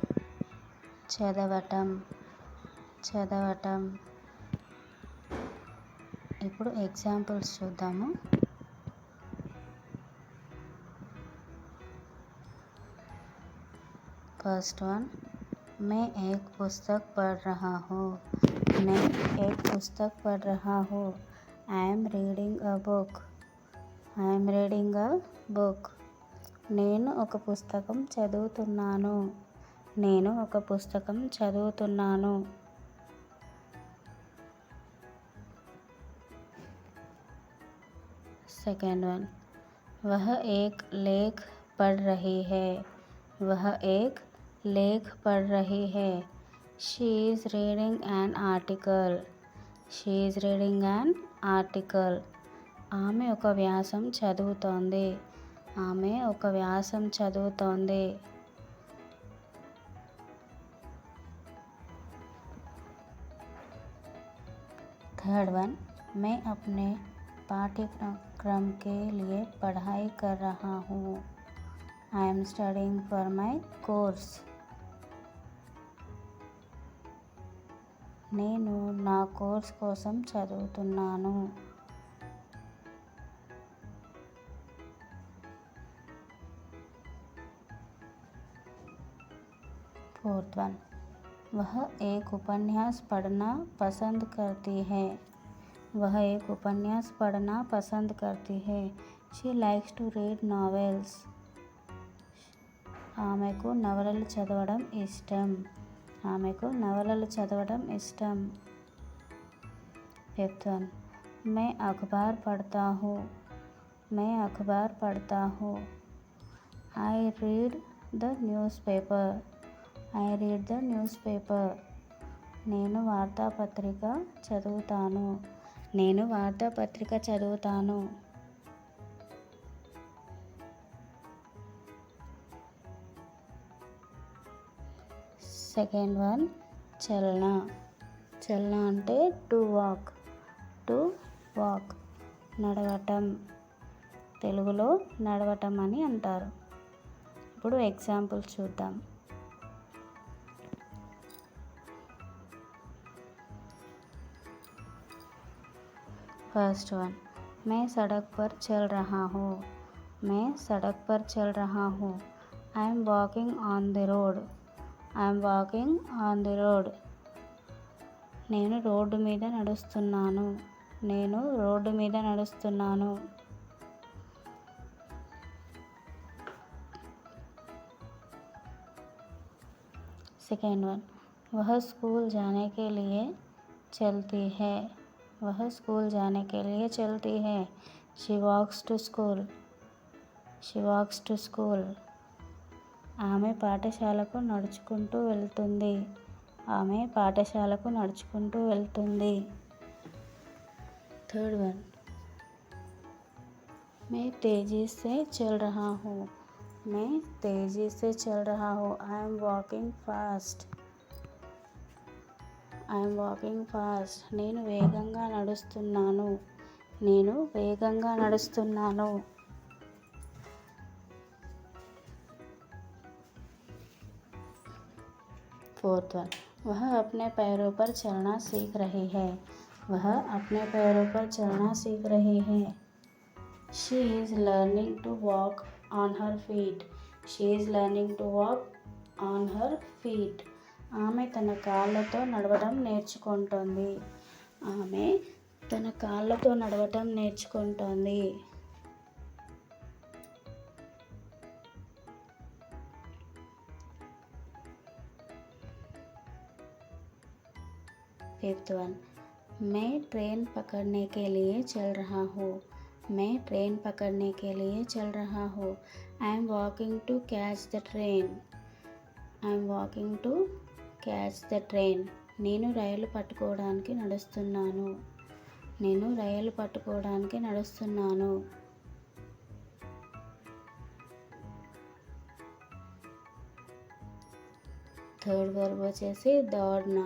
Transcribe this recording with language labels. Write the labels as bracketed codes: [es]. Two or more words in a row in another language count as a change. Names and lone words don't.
[te] చదవటం. ఇప్పుడు ఎగ్జాంపుల్స్ చూద్దాము. [en] First one, [hi] मैं एक पुस्तक पढ़ रहा हूँ. [en] I am reading a book. [te] నేను ఒక పుస్తకం చదువుతున్నాను. [en] second one, [hi] वह एक लेख पढ़ रही है. [en] She is reading an article. [te] ఆమె ఒక వ్యాసం చదువుతోంది. [en] third one, [hi] मैं अपने पाठ्यक्रम के लिए पढ़ाई कर रहा हूँ. [en] I am studying for my course. [te] నేను నా కోర్స్ కోసం చదువుతున్నాను. [en] fourth one, [hi] वह एक उपन्यास पढ़ना पसंद करती है. [en] She likes to read novels. [te] ఆమెకు నవలలు చదవడం ఇష్టం. [en] fifth one, [hi] मैं अखबार पढ़ता हूँ. [en] I read the newspaper. [te] నేను వార్తాపత్రిక చదువుతాను. [en] second one, [te] చలన అంటే [en] to walk, [te] నడవటం. తెలుగులో నడవటం అని అంటారు. ఇప్పుడు ఎగ్జాంపుల్ చూద్దాం. [en] first one, [hi] मैं सड़क पर चल रहा हूँ. [en] I am walking on the road. [te] నేను రోడ్డు మీద నడుస్తున్నాను. [en] second one, [hi] वह स्कूल जाने के लिए चलती है. [en] She walks to school. [te] ఆమె పాఠశాలకు నడుచుకుంటూ వెళ్తుంది. [en] third one, [hi] मैं तेजी से चल रहा हूँ. [en] I am walking fast. [te] నేను వేగంగా నడుస్తున్నాను. [en] fourth one, [hi] वह अपने पैरों पर चलना सीख रही है. [en] She is learning to walk on her feet. [te] ఆమె తన కాళ్ళతో నడవడం నేర్చుకుంటుంది. తన కాళ్ళతో నడవటం నేర్చుకుంటోంది. [en] fifth one, [hi] मैं ट्रेन पकड़ने के लिए चल रहा हूँ. मैं ट्रेन पकड़ने के लिए चल रहा हूँ. [en] I am walking to catch the train. I am walking to catch the train. [te] నేను రైలు పట్టుకోవడానికి నడుస్తున్నాను. నేను రైలు పట్టుకోవడానికి నడుస్తున్నాను. [en] third verb [te] వచ్చేసి దౌడ్నా.